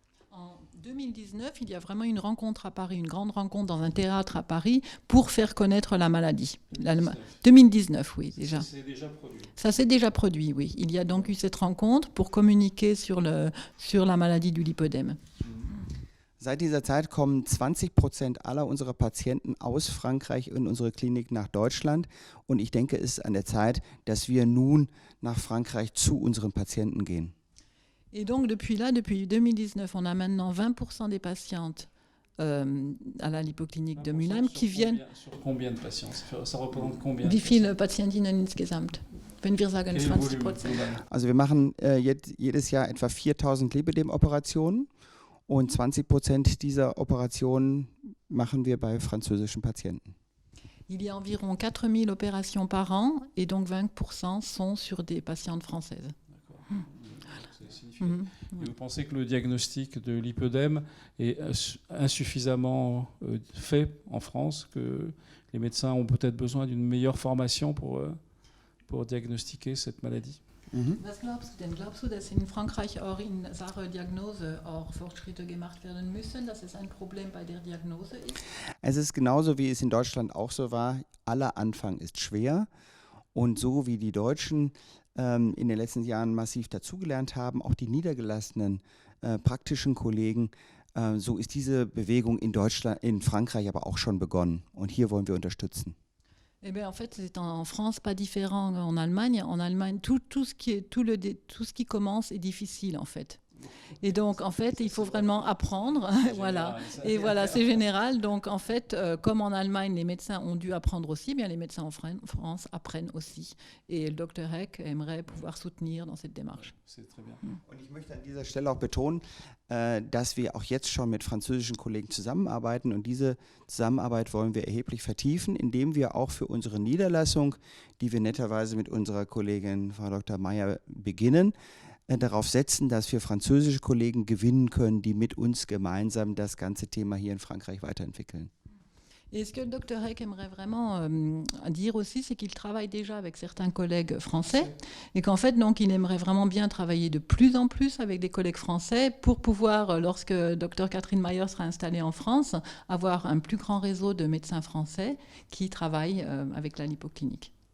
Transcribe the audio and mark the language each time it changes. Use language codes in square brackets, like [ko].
[fr] En 2019, il y a vraiment une rencontre à Paris, une grande rencontre dans un théâtre à Paris pour faire connaître la maladie. 2019, oui, déjà. Ça s'est déjà produit. Ça s'est déjà produit, oui. Il y a donc eu cette rencontre pour communiquer sur la maladie du lipœdème. [de] Seit dieser Zeit kommen 20% aller unserer Patienten aus Frankreich in unsere Klinik nach Deutschland. Und ich denke, es ist an der Zeit, dass wir nun nach Frankreich zu unseren Patienten gehen. [fr] Et donc depuis 2019, on a maintenant 20% des patientes à la lipoclinique de Mülheim qui viennent. Sur combien de patients? Ça représente combien? [de] Wie viele Patientinnen insgesamt? Wenn wir sagen [fr] Quel [de] 20%. [fr] volume global? [de] Also wir machen jedes Jahr etwa 4000 Lipödem-Operationen und 20% dieser Operationen machen wir bei französischen Patienten. [fr] Il y a environ 4000 opérations par an et donc 20% sont sur des patientes françaises. D'accord. C'est significatif. Et vous pensez que le diagnostic de lipœdème est insuffisamment fait en France, que les médecins ont peut-être besoin d'une meilleure formation pour diagnostiquer cette maladie? [de] Was glaubst du denn? Glaubst du, dass in Frankreich auch in Sachen Diagnose auch Fortschritte gemacht werden müssen, dass es ein Problem bei der Diagnose ist? Es ist genauso, wie es in Deutschland auch so war. Aller Anfang ist schwer. Und so wie die Deutschen in den letzten Jahren massiv dazugelernt haben, auch die niedergelassenen praktischen Kollegen, so ist diese Bewegung in Frankreich aber auch schon begonnen. Und hier wollen wir unterstützen. [fr] Eh bien, en fait, c'est en France pas différent en Allemagne. En Allemagne, tout ce qui commence est difficile, en fait. Et donc, en fait, il faut vraiment apprendre. Voilà. Et voilà, c'est général. Donc, en fait, comme en Allemagne, les médecins ont dû apprendre aussi, bien les médecins en France apprennent aussi. Et le Dr. Heck aimerait pouvoir soutenir dans cette démarche. C'est très bien. [de] Und ich möchte an dieser Stelle auch betonen, dass wir auch jetzt schon mit französischen Kollegen zusammenarbeiten. Und diese Zusammenarbeit wollen wir erheblich vertiefen, indem wir auch für unsere Niederlassung, die wir netterweise mit unserer Kollegin Frau Dr. Meyer beginnen, darauf setzen, dass wir französische Kollegen gewinnen können, die mit uns gemeinsam das ganze Thema hier in Frankreich weiterentwickeln. [fr] Et ce que le Dr. Heck aimerait vraiment dire aussi, c'est qu'il travaille déjà avec certains collègues français et qu'en fait, donc, il aimerait vraiment bien travailler de plus en plus avec des collègues français pour pouvoir, lorsque Dr. Catherine Mayer sera installée en France, avoir un plus grand réseau de médecins français qui travaillent avec la lipoclinique.